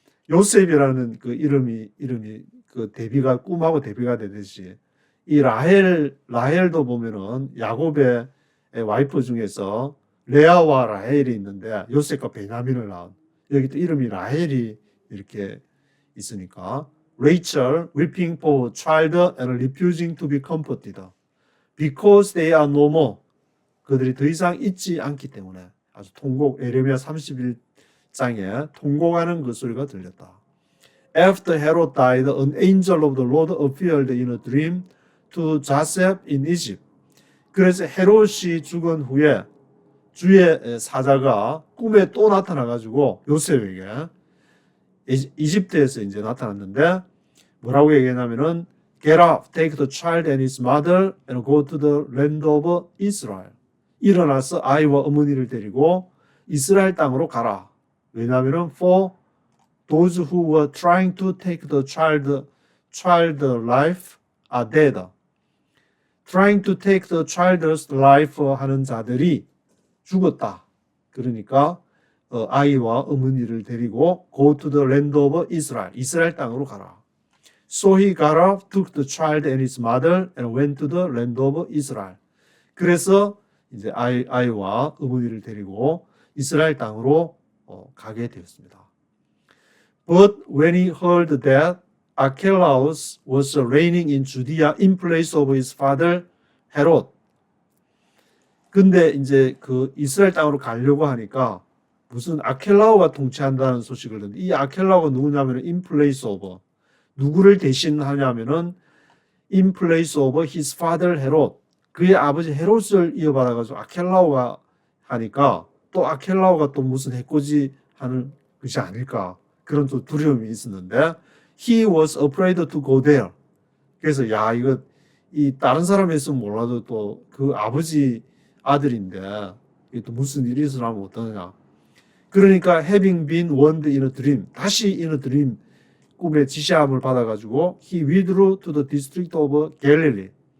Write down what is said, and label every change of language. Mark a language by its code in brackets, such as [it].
[ko] 요셉이라는 그 이름이 그 대비가 꿈하고 대비가 되듯이 이 라헬도 보면은 야곱의 와이프 중에서 레아와 라헬이 있는데 요셉과 베냐민을 낳은, 여기 또 이름이 라헬이 이렇게 있으니까 [en] Rachel weeping for her child and refusing to be comforted because they are no more. [ko] 그들이 더 이상 있지 않기 때문에 아주 통곡, 에레미야 31장에 통곡하는 그 소리가 들렸다. [en] After Herod died, an angel of the Lord appeared in a dream to Joseph in Egypt. [ko] 그래서 헤롯이 죽은 후에 주의 사자가 꿈에 또 나타나가지고 요셉에게 이집트에서 이제 나타났는데 뭐라고 얘기했냐면은 [en] Get up, take the child and his mother and go to the land of Israel. [ko] 일어나서 아이와 어머니를 데리고 이스라엘 땅으로 가라. 왜냐하면은 [en] for those who were trying to take the child life are dead. Trying to take the child's life [ko] 하는 자들이 죽었다. 그러니까 아이와 어머니를 데리고 [en] go to the land of Israel. [ko] 이스라엘 땅으로 가라. [en] So he got up, took the child and his mother and went to the land of Israel. [ko] 그래서 이제 아이와 어머니를 데리고 이스라엘 땅으로 가게 되었습니다. [en] But when he heard that Archelaus was reigning in Judea in place of his father Herod. [ko] 근데 이제 그 이스라엘 땅으로 가려고 하니까 무슨 아켈라오가 통치한다는 소식을 듣는데, 이 아켈라오가 누구냐면 [en] in place of, [ko] 누구를 대신하냐면은 [en] in place of his father Herod, [ko] 그의 아버지 헤롯을 이어받아가지고 아켈라오가 하니까 또 아켈라오가 또 무슨 해코지 하는 것이 아닐까, 그런 또 두려움이 있었는데 [en] he was afraid to go there. [ko] 그래서 야, 이거 이 다른 사람이 있으면 몰라도 또 그 아버지 아들인데 이게 또 무슨 일이 있으면 어떠느냐. 그러니까 [en] having been warned in a dream, [ko] 다시 [en] in a dream, [ko] 꿈의 지시함을 받아가지고 [en] he withdrew to the district of Galilee.